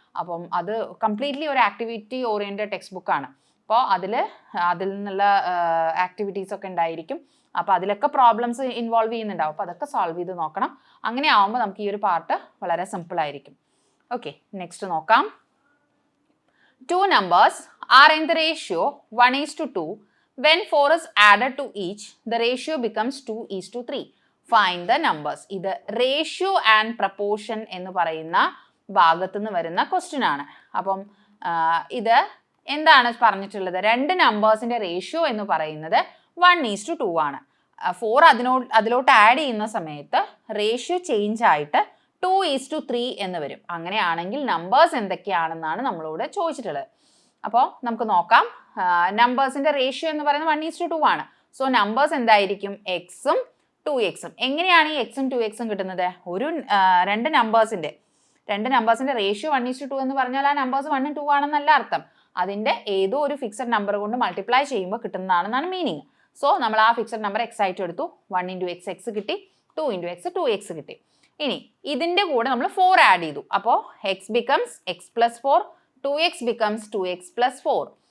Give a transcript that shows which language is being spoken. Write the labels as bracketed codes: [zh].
[ml] അപ്പം അത് കംപ്ലീറ്റ്ലി ഒരു ആക്ടിവിറ്റി ഓറിയൻറ്റഡ് ടെക്സ്റ്റ് ബുക്കാണ്. അപ്പോൾ അതിൽ നിന്നുള്ള ആക്ടിവിറ്റീസ് ഒക്കെ ഉണ്ടായിരിക്കും. അപ്പോൾ അതിലൊക്കെ പ്രോബ്ലംസ് ഇൻവോൾവ് ചെയ്യുന്നുണ്ടാവും. അപ്പോൾ അതൊക്കെ സോൾവ് ചെയ്ത് നോക്കണം. അങ്ങനെ ആവുമ്പോൾ നമുക്ക് ഈ ഒരു പാർട്ട് വളരെ സിമ്പിൾ ആയിരിക്കും. ഓക്കെ, നെക്സ്റ്റ് നോക്കാം. [en] 2 numbers are in the ratio 1:2. When 4 is added to each, the ratio becomes 2:3. Find the numbers. [ml] ഇത് റേഷ്യോ ആൻഡ് പ്രപ്പോർഷൻ എന്ന് പറയുന്ന ഭാഗത്തു നിന്ന് വരുന്ന ക്വസ്റ്റ്യൻ ആണ്. അപ്പം ഇത് എന്താണ് പറഞ്ഞിട്ടുള്ളത്? 2 നമ്പേഴ്സിന്റെ റേഷ്യോ എന്ന് പറയുന്നത് 1:2 ആണ്. 4 അതിലോട്ട് ആഡ് ചെയ്യുന്ന സമയത്ത് റേഷ്യോ ചേഞ്ച് ആയിട്ട് 2:3 എന്ന് വരും. അങ്ങനെയാണെങ്കിൽ നമ്പേഴ്സ് എന്തൊക്കെയാണെന്നാണ് നമ്മളോട് ചോദിച്ചിട്ടുള്ളത്. അപ്പോൾ നമുക്ക് നോക്കാം. നമ്പേഴ്സിന്റെ റേഷ്യോ എന്ന് പറയുന്നത് 1:2 ആണ്. സോ നമ്പേഴ്സ് എന്തായിരിക്കും? എക്സും 2xും. എങ്ങനെയാണ് ഈ എക്സും 2xും കിട്ടുന്നത്? ഒരു 2 നമ്പേഴ്സിന്റെ റേഷ്യോ 1:2 എന്ന് പറഞ്ഞാൽ ആ നമ്പേഴ്സ് 1 ഉം 2 ആണെന്നല്ല അർത്ഥം. അതിന്റെ ഏതോ ഒരു ഫിക്സഡ് നമ്പർ കൊണ്ട് മൾട്ടിപ്ലൈ ചെയ്യുമ്പോൾ കിട്ടുന്നതാണെന്നാണ് മീനിങ്. സോ നമ്മൾ ആ ഫിക്സഡ് നമ്പർ എക്സ് ആയിട്ട് എടുത്തു. 1 × x x കിട്ടി, 2 × x 2x കിട്ടി. ഇനി ഇതിന്റെ കൂടെ നമ്മൾ 4 ആഡ് ചെയ്തു. അപ്പോൾ [en] x becomes x + 4, 2x becomes 2x + 4.